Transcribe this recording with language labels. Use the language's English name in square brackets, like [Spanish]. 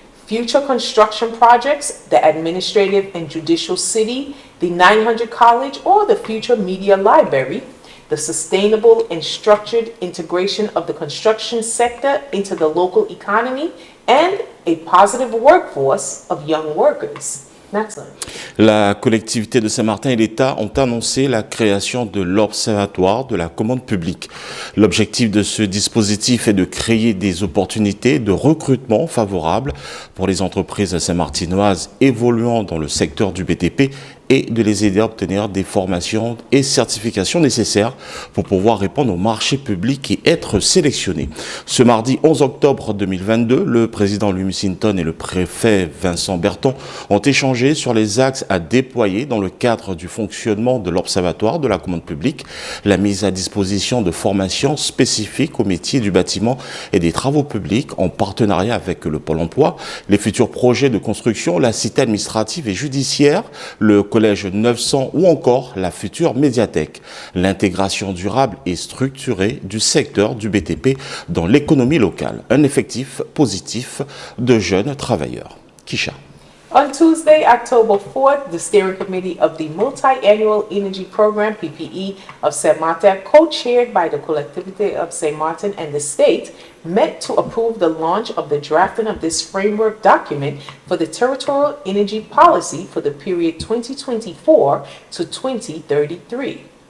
[English] future construction projects, the administrative and judicial city, the 900 College, or the future media library, the sustainable and structured integration of the construction sector into the local economy, and a positive workforce of young workers. [French] La collectivité de Saint-Martin et l'État ont annoncé la création de l'Observatoire de la commande publique. L'objectif de ce dispositif est de créer des opportunités de recrutement favorables pour les entreprises saint-martinoises évoluant dans le secteur du BTP et de les aider à obtenir des formations et certifications nécessaires pour pouvoir répondre au marché public et être sélectionnés. Ce mardi 11 octobre 2022, le président Louis Mussington et le préfet Vincent Berthaud ont échangé sur les axes à déployer dans le cadre du fonctionnement de l'Observatoire de la commande publique, la mise à disposition de formations spécifiques aux métiers du bâtiment et des travaux publics en partenariat avec le Pôle emploi, les futurs projets de construction, la cité administrative et judiciaire, le collège 900 ou encore la future médiathèque. L'intégration durable et structurée du secteur du BTP dans l'économie locale. Un effectif positif de jeunes travailleurs. Kisha. [English] On Tuesday, October 4th, the Steering Committee of the Multi-Annual Energy Program, PPE, of St. Martin, co-chaired by the Collectivité of St. Martin and the state, met to approve the launch of the drafting of this framework document for the territorial energy policy for the period 2024 to 2033.